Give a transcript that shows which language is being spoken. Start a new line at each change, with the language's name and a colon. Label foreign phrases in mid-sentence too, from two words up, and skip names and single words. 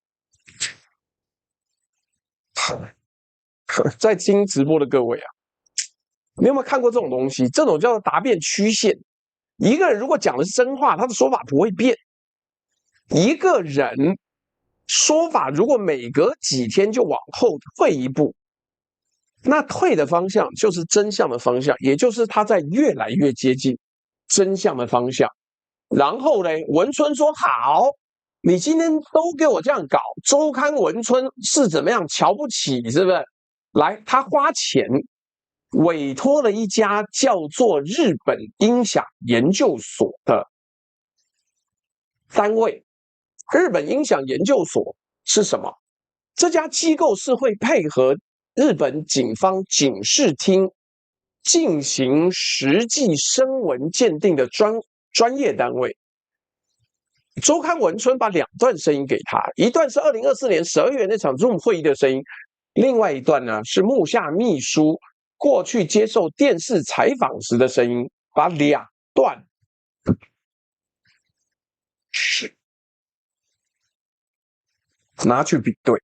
Chinese: 在聽直播的各位啊，你有沒有看過這種東西？這種叫做答辯曲線。一個人如果講的是真話，他的說法不會變。一個人說法如果每隔幾天就往後退一步，那退的方向就是真相的方向，也就是他在越來越接近真相的方向。然後呢，文春說好，你今天都給我這樣搞，周刊文春是怎麼樣瞧不起，是不是？來，他花錢委托了一家叫做日本音響研究所的單位。日本音響研究所是什麼？這家機構是會配合日本警方警視廳進行實際聲紋鑑定的專業單位。周刊文春把2段聲音給他，一段是2024年12月那場 Zoom 會議的聲音，另外一段呢是木下秘書過去接受電視採訪時的聲音，把2段拿去比对。